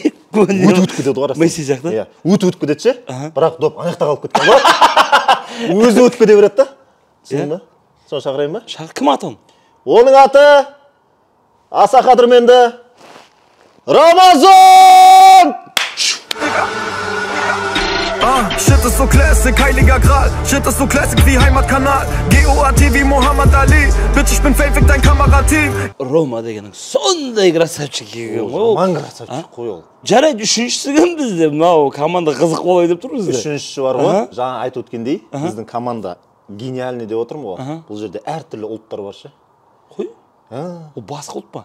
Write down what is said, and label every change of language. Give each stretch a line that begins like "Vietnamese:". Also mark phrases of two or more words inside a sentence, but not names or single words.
Kazakh: Өтіп кетеді ғой арасында. Месси сияқты? Иә. Өтіп кетеді ше? Бірақ доп аяқта қалып кеткен ғой. Өзі өтіп кете береді да. Түсіндің ба? Соны шақырайын ба? Кім аты оның? Оның аты аса қадірменді Рамазан!
German: Shit ist so classic, heiliger Gral. Shit ist so classic wie Heimatkanal. GOAT wie Muhammad Ali. Bitch, ich bin fake, dein Kamerateam.
Kazakh: Рома дегенің сондай красавчик екен ғой. Жаман красавчик қой ол. Жарайды, үшіншісі кім бізде? Мынау команда қызық болай деп тұр бізде. Үшіншісі бар ғой. Жаңа айтып өткендей, біздің команда гениальный деп отырмын ғой. Бұл жерде әртүрлі ұлттар бар ше. Қой? Ол басқа ұлт па?